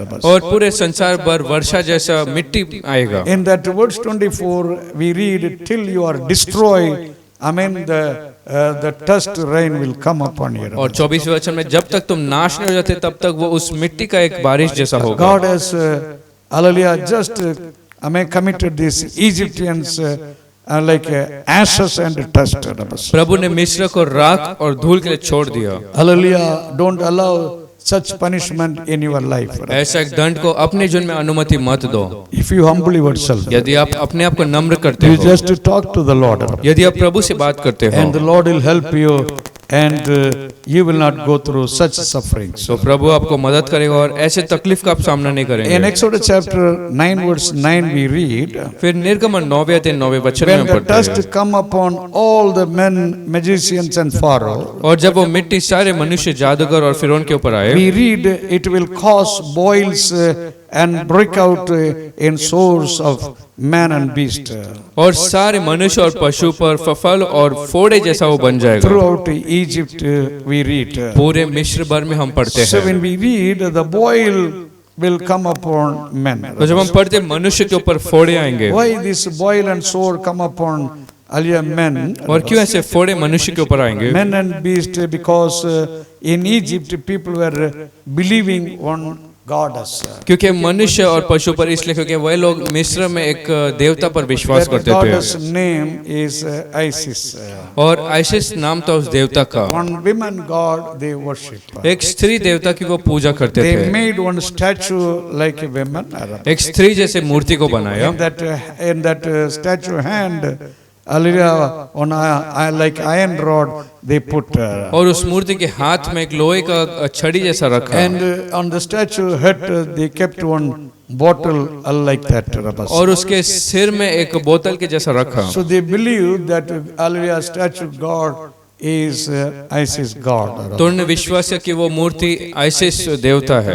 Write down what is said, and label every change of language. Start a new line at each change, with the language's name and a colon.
Hindi: और पूरे संसार भर वर्षा जैसा मिट्टी आएगा।
English: In that verse 24, we read, till you are destroyed, the dust rain will come upon you.
Hindi: और 24 वचन में जब तक तुम नाश नहीं हो जाते तब तक वो उस मिट्टी का एक बारिश जैसा होगा।
English: God has, hallelujah, just committed these Egyptians like ashes and dust.
Hindi: प्रभु ने मिस्र को राख और धूल के लिए छोड़ दिया।
English: Hallelujah, don't allow such punishment in your life.
Hindi: ऐसा एक दंड को अपने जीवन में अनुमति मत दो।
English: If you humble yourself,
Hindi: यदि आप अपने आप को नम्र करते
English: you
Hindi: हो,
English: just talk to the Lord,
Hindi: यदि आप प्रभु से बात करते हो,
English: and the Lord will help you, and you will not go through such sufferings.
Hindi: तो प्रभु आपको मदद करेगा और ऐसे तकलीफ का आप सामना नहीं
English: In
Hindi: करेंगे।
English: Exodus chapter 9 verse 9 we read,
Hindi: फिर निर्गमन 9वें अध्याय 9वें वचन में
English: when
Hindi: हम
English: the
Hindi: पढ़ते हैं,
English: dust come upon all the men, magicians and Pharaoh,
Hindi: और जब वो मिट्टी सारे मनुष्य जादूगर और फिरौन के ऊपर आए,
English: we read it will cause boils and break out in sores of man and beast.
Hindi: और सारे मनुष्य और पशु पर फफल और फोड़े जैसा वो बन जाएगा।
English: Throughout Egypt we read.
Hindi: पूरे मिस्र भर में हम पढ़ते
English: So
Hindi: हैं।
English: when we read, the boil will come upon men.
Hindi: तो जब हम पढ़ते हैं मनुष्य के ऊपर फोड़े आएंगे,
English: Why this boil and sore come upon men?
Hindi: और क्यों ऐसे फोड़े मनुष्य के ऊपर आएंगे?
English: Men and beast, because in Egypt people were believing goddess.
Hindi: क्योंकि मनुष्य और पशु पर इसलिए क्योंकि वह लोग मिस्र में एक देवता पर विश्वास
English: That
Hindi: करते
English: goddess
Hindi: थे
English: name is Isis.
Hindi: और आइसिस नाम था उस देवता का।
English: One woman god they worship.
Hindi: एक स्त्री देवता की वो पूजा करते
English: They
Hindi: थे।
English: made one statue like a woman.
Hindi: एक स्त्री जैसे मूर्ति को बनाया
English: In that statue hand, hallelujah, on like iron rod they put.
Hindi: और उस मूर्ति के हाथ में एक लोहे का छड़ी जैसा रखा
English: And on the statue head they kept one bottle like that.
Hindi: और उसके सिर में एक बोतल के जैसा रखा।
English: So they believe that hallelujah statue god is Isis god.
Hindi: तो उन्होंने विश्वास किया कि वो मूर्ति आइसिस देवता है।